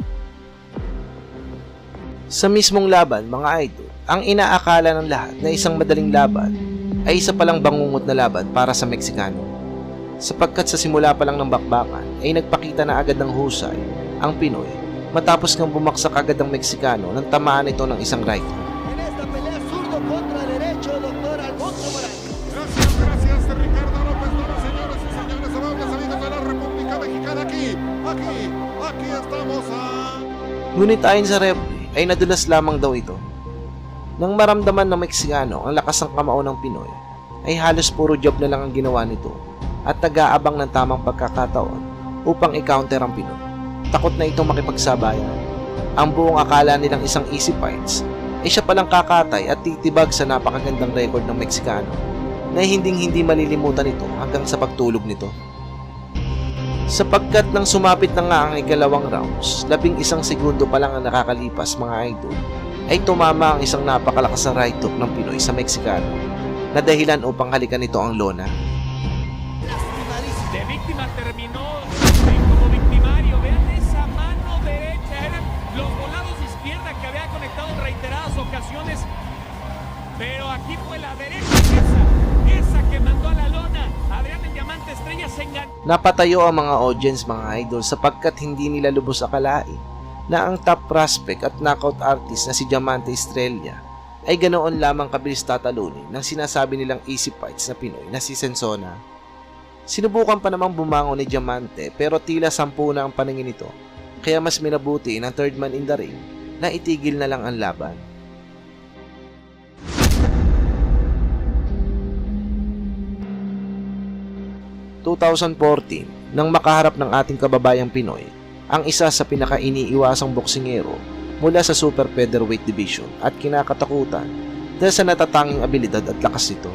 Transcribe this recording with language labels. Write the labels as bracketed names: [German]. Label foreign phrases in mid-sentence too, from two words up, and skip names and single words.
[Filipino] Sa mismong laban mga idol, ang inaakala ng lahat na isang madaling laban ay isa palang bangungot na laban para sa Meksikano. Sapagkat sa simula pa lang ng bakbakan ay nagpakita na agad ng husay ang Pinoy matapos ngang bumaksak agad ang Meksikano nang tamaan ito ng isang [English] right hook. [Spanish] Gracias, Ricardo López Dora, señoras y señores, amables amigos de la República Mexicana, aquí estamos [Filipino] Ngunit ayon sa referee ay nadulas lamang daw ito. Nang maramdaman ng Meksikano ang lakas ng kamao ng Pinoy, ay halos puro job na lang ang ginawa nito at nag-aabang ng tamang pagkakataon upang i-counter ang Pinoy. Takot na itong makipagsabayan. Ang buong akala nilang isang [English] easy fights [Filipino] ay siya palang kakatay at titibag sa napakagandang record ng Meksikano na hindi malilimutan ito hanggang sa pagtulog nito. Sapagkat nang sumapit na nga ang ikalawang rounds, 11 segundo pa lang ang nakakalipas mga idol, ay tumama ang isang napakalakas na [English] right hook [Filipino] ng Pinoy sa Meksikano na dahilan upang halikan nito ang lona. [Spanish] De víctima terminó como victimario. Vean esa mano derecha, eran los volados de izquierda que había conectado en reiteradas ocasiones. Pero aquí fue la derecha, esa que mandó a la lona. Adrián el Diamante Estrella se enganchó. [Filipino] Napatayo ang mga audience mga idol sapagkat hindi nila lubos akalain na ang [English] top prospect [Filipino] at [English] knockout artist [Filipino] na si Diamante Estrella ay ganoon lamang kabilis tatalunin ng sinasabi nilang [English] easy fights [Filipino] na Pinoy na si Sensona. Sinubukan pa namang bumangon ni Diamante pero tila 10 na ang paningin nito kaya mas minabuti ng [English] third man in the ring [Filipino] na itigil na lang ang laban. ...2014 nang makaharap ng ating kababayang Pinoy ang isa sa pinaka-iniiwasang boksingero mula sa Super Featherweight Division at kinakatakutan dahil sa natatanging abilidad at lakas nito.